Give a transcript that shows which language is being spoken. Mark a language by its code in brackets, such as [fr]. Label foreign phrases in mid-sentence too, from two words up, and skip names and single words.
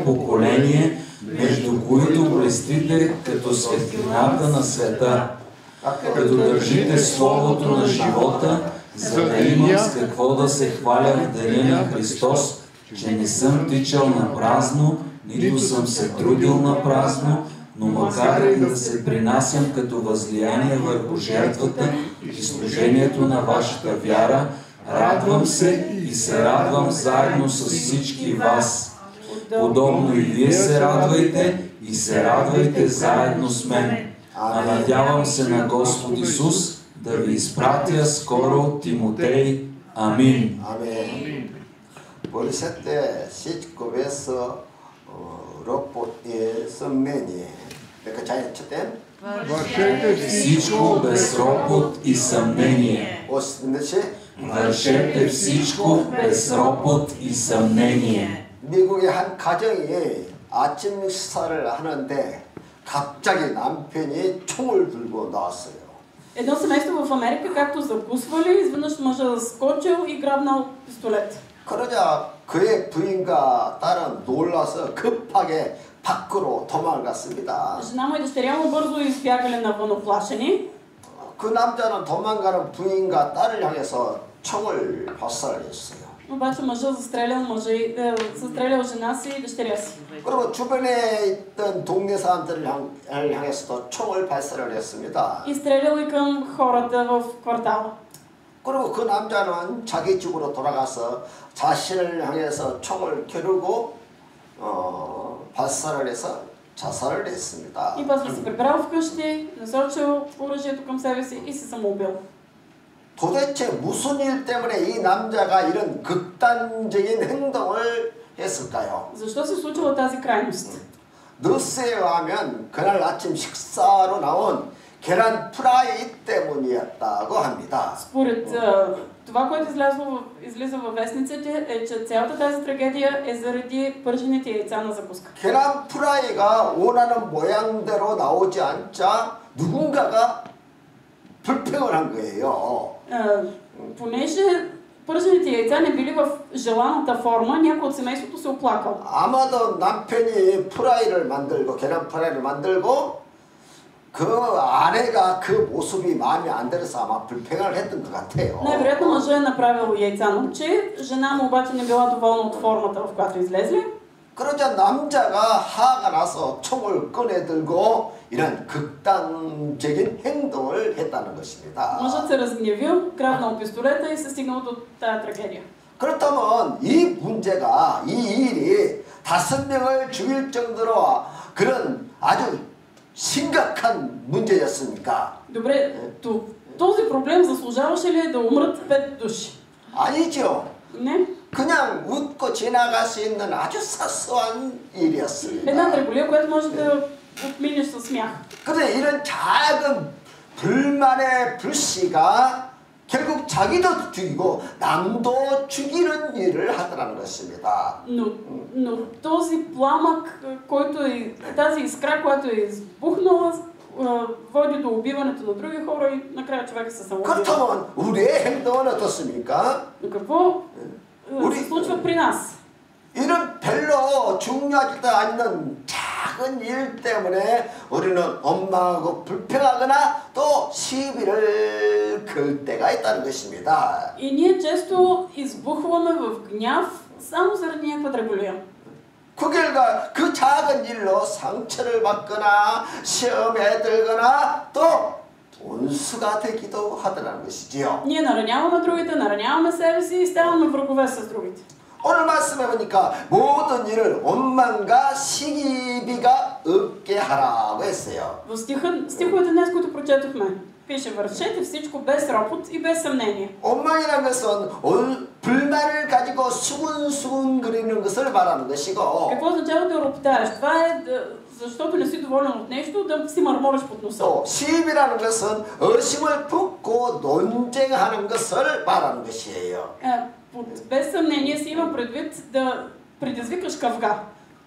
[bg] поколение, между които блестите като светлината на света, като държите Словото на живота, за да имам с какво да се хваля в деня на Христос, че не съм тичал на празно, нито съм се трудил на празно, но макар и да се принасям като възлияние върху жертвата и служението на вашата вяра, радвам се и се радвам заедно с всички вас. Подобно и вие се радвайте и се радвайте заедно с мен. А надявам се на Господ Исус да ви изпратя скоро Тимотей. Амин. [ko] 아멘. 보리셋 때 시집고에서 [bg] ропот съмнение. Нека чай четем. Всичко без ропот и съмнение. Вършете всичко без ропот и съмнение. [ko] 미국의 한 가정이 아침 식사를 하는데 갑자기 남편이 총을 들고 나왔어요. [bg] Едно семейство в Америка, както закусвали, изведнъж мъжът скочил и грабнал пистолет. [ko] 그러자 그의 부인과 딸은 놀라서 급하게 밖으로 도망갔습니다. [bg] Жена му и дъщеря му бързо избягали навън оплашени. [ko] 그 남자는 도망가는 부인과 딸을 향해서 총을 발사했어요. [bg] Обаче мъжът застрелял жена си и дъщеря си. [ko] 그리고 주변에 있던 동네 사람들을 향해서도 총을 발사를 했습니다. [bg] И стрелял и към хората в квартала. [ko] 그리고 그 남자는 자기 집으로 돌아가서 자신을 향해서 총을 겨누고 발사를 해서 자살을 했습니다. [bg] И после се прибрал вкъщи, насочил оръжието към себе си и се самоубил. [ko] 도대체 무슨 일 때문에 이 남자가 이런 극단적인 행동을 했을까요? [bg] Защо се случила тази крайност? [ko] 느스에 의하면 그날 아침 식사로 나온 계란 프라이 때문이었다고 합니다. [bg] Според това, което излиза във вестниците, е, че цялата тази трагедия е заради пържените яйца на закуска. [ko] 계란 프라이가 원하는 모양대로 나오지 않자 누군가가 불평을 한 거예요. [bg] Понеже пържените яйца не били в желаната форма, някой от семейството се оплакал. [ko] 아마도 남편이 프라이를 만들고 계란 프라이를 만들고 그 아내가 그 모습이 마음에 안 들어서 아마 불평을 했던 것 같아요. [bg] Най-вероятно мъжът е направил яйца на момче, жена му обаче не била доволна от формата, в която излезли. [ko] 그러자 남자가 화가 나서 총을 꺼내 들고 이런 극단적인 행동을 했다는 것입니다. [bg] Мъжът се разгневил, грабнал пистолета и се стигнал до тая трагедия. [ko] 그렇다면 이 문제가 이 일이 5명을 죽일 정도로 그런 아주 심각한 문제였습니까? [bg] Добре, този проблем заслужаваше ли да умрат 5 души? [ko] 아니죠. [bg] Не. [ko] 그냥 웃고 지나갈 수 있는 아주 사소한 일이었습니다. [bg] Една дреболия, която може да отминеш със смях. [ko] 그런데 이런 작은 불만의 불씨가 결국 자기도 죽이고 남도 죽이는 일을 하더라는 것입니다. [bg] Но този пламък, който е, тази искра, която е избухнала, води до убиването на други хора и накрая човек се самоубива. [ko] 그렇다면 우리의 행동은 어떻습니까? [bg] Но какво се случва при нас? [ko] 이런 별로 중요하지도 않는 작은 일 때문에 우리는 엄마하고 불평하거나 또 시비를 걸 때가 있다는 것입니다. [bg] И ние често избухваме в гняв само заради някаква дреболия. [ko] 그 결과 그 작은 일로 상처를 받거나 시험에 들거나 또 원수가 되기도 하더라는 것이지요. [bg] Ние нараняваме другите, нараняваме себе си и ставаме врагове с другите. [ko] 오늘 말씀해 보니까 모든 일을 원망과 시기비가 없게 하라고 했어요. [bg] В стиховете днес, които прочетохме, пише: вършете всичко без ропот и без съмнение. [ko] 원망이라는 것은 불만을 가지고 수근수근 거리는 것을 말하는 것이고, [bg] Какво означава да роптаеш? Това е защото не си доволен от нещо, да си мърмориш под носа. [ko] 또 시비라는 것은 의심을 품고 논쟁하는 것을 말하는 것이에요. [bg] Без съмнение си има предвид да предизвикаш кавга.